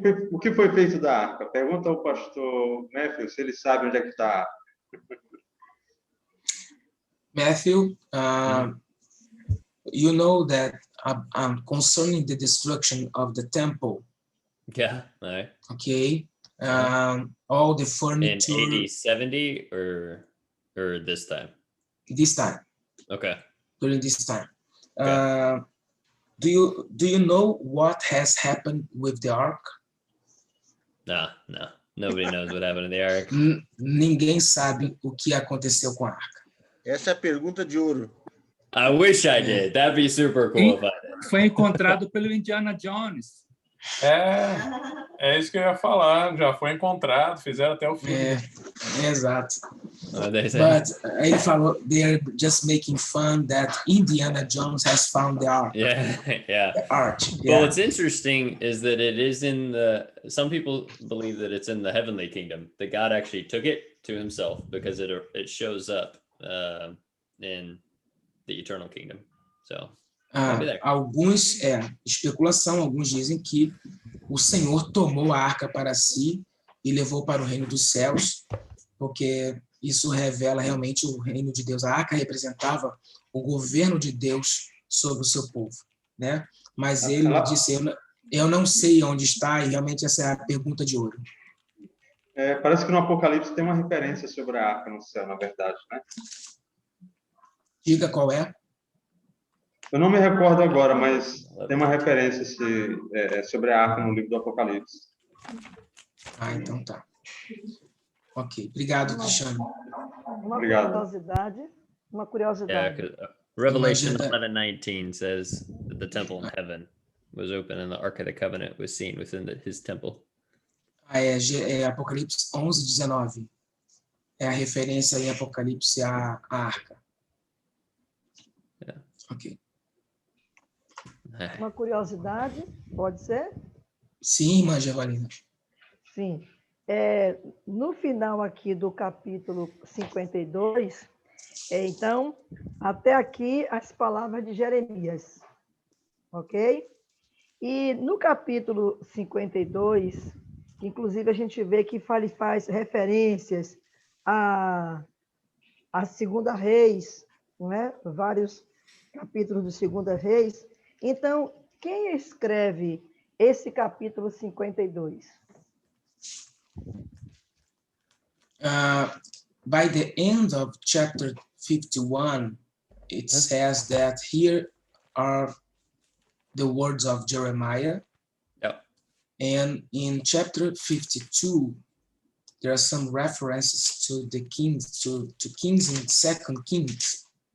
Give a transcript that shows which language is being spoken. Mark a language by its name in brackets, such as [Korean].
[Portuguese] O que foi feito da arca? Pergunta ao pastor Matthew se ele sabe onde é que está. [English] Matthew, you know that concerning the destruction of the temple, Yeah. All right. okay, all the In furniture. AD 70 or this time? This time. Okay. During this time. Okay. Do you know what has happened with the ark? No. Nobody knows what happened to the ark. [Portuguese] Ninguém sabe o que aconteceu com a arca. Essa é a pergunta de ouro. [English] I wish I did. That'd be super cool if I did. [Portuguese] Foi encontrado pelo Indiana Jones. É isso que eu ia falar. Já foi encontrado, fizeram até o filme. Exato. [English] But [Portuguese] ele falou, [English] they are just making fun that Indiana Jones has found the ark. Yeah. The arch. But Yeah. what's interesting is that it is some people believe that it's in the heavenly kingdom, that God actually took it to himself because it shows up in the eternal kingdom. So [Portuguese] Alguns, especulação, alguns dizem que o Senhor tomou a arca para si e levou para o reino dos céus, porque isso revela realmente o reino de Deus. A arca representava o governo de Deus sobre o seu povo, né? Mas ele disse, eu não sei onde está, e realmente essa é a pergunta de ouro. Parece que no Apocalipse tem uma referência sobre a arca no céu, na verdade, né? Diga qual é. Eu não me recordo agora, mas tem uma referência sobre a arca no livro do Apocalipse. Então tá. Ok, obrigado, Cristiano. Uma curiosidade. [English] Yeah, Revelation 11:19 says that the temple in heaven was open and the Ark of the Covenant was seen within his temple. [Portuguese] Apocalipse 11:19. É a referência em Apocalipse à arca. [English] Yeah. Ok. [Portuguese] Uma curiosidade, pode ser? Sim, irmã Gevalina. Sim. No final aqui do capítulo 52, então, até aqui as palavras de Jeremias, ok? E no capítulo 52, que inclusive a gente vê que faz referências a Segunda Reis, não é? Vários capítulos do Segunda Reis. Então, quem escreve esse capítulo 52? [English] By the end of chapter 51, it says that here are the words of Jeremiah. Yep. And in chapter 52, there are some references to the kings, to kings in Second Kings.